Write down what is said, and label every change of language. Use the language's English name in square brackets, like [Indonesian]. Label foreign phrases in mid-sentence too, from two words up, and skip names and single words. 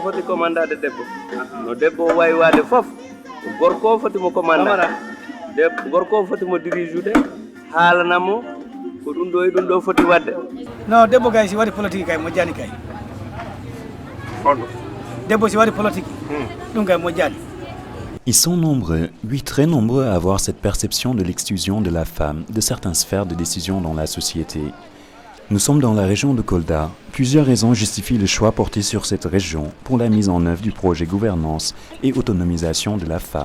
[Fula] commandant de debbo no debbo wawi wade fof gorko foti mo commandant gorko foti mo dirigeude haalanamo ko ɗum ɗo e ɗum ɗo foti wadde non debbo kay si waɗi politique kay moƴƴani kay debbo si waɗi politique ɗum kay moƴƴani. [French] Ils sont nombreux, oui très nombreux à avoir cette perception de l'exclusion de la femme de certaines sphères de décision dans la société. Nous sommes dans la région de Kolda. Plusieurs raisons justifient le choix porté sur cette région pour la mise en œuvre du projet gouvernance et autonomisation de la femme.